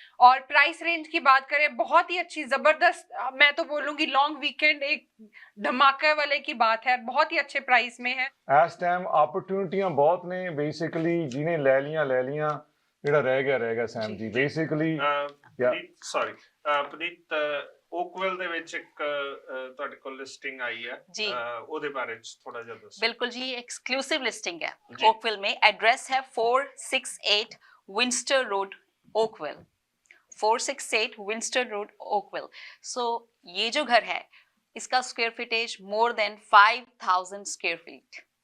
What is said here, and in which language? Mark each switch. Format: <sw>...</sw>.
<hi>और price range की बात करें, बहुत ही अच्छी जबरदस्त, मैं तो बोलूंगी लॉन्ग वीकेंड एक धमाके वाले की बात है, बहुत ही अच्छे प्राइस में है। इस टाइम अपॉर्चुनिटियां बहुत ने, बेसिकली जिन्हें ले लिया</hi> <pa>ਜਿਹੜਾ ਰਹਿ ਗਿਆ ਸੈਮ ਜੀ ਬੇਸਿਕਲੀ ਸੌਰੀ ਪੁਨੀਤ ਓਕਵਿਲ ਦੇ ਵਿੱਚ ਇੱਕ ਤੁਹਾਡੇ ਕੋਲ ਲਿਸਟਿੰਗ ਆਈ ਹੈ ਜੀ, ਉਹਦੇ ਬਾਰੇ ਥੋੜਾ ਜਿਹਾ ਦੱਸੋ।</pa> <hi>बिल्कुल जी, एक्सक्लूसिव लिस्टिंग है ओकविल में। एड्रेस है 468 विंस्टर रोड ओकविल, 468 विंस्टर रोड ओकविल। सो ये जो घर है इसका square फीटेज more than 5000 square feet.</hi>